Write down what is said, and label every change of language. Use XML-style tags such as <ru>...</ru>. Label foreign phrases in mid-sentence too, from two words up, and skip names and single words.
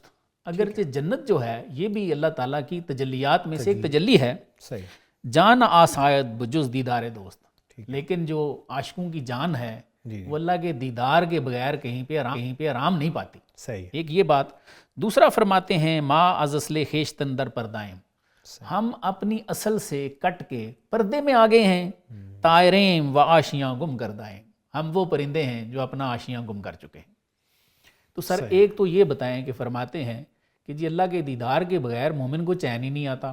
<ur>اگرچہ جنت جو ہے یہ بھی اللہ تعالیٰ کی تجلیات میں سے ایک تجلی ہے. صحیح.</ur> <fa>جان آسائد بجز دیدار دوست.</fa> <ur>لیکن جو عاشقوں کی جان ہے وہ اللہ کے دیدار کے بغیر کہیں پہ آرام نہیں پاتی. صحیح. ایک یہ بات. دوسرا فرماتے ہیں</ur> <fa>ما از اصل خیشتن در پردائم.</fa> <ur>ہم اپنی اصل سے کٹ کے پردے میں آ گئے ہیں.</ur> <fa>طائریں و آشیاں گم کردائیں.</fa> <ur>ہم وہ پرندے ہیں جو اپنا آشیاں گم کر چکے ہیں. تو سر ایک تو یہ بتائیں کہ فرماتے ہیں کہ جی اللہ کے دیدار کے بغیر مومن کو چین ہی نہیں آتا.</ur>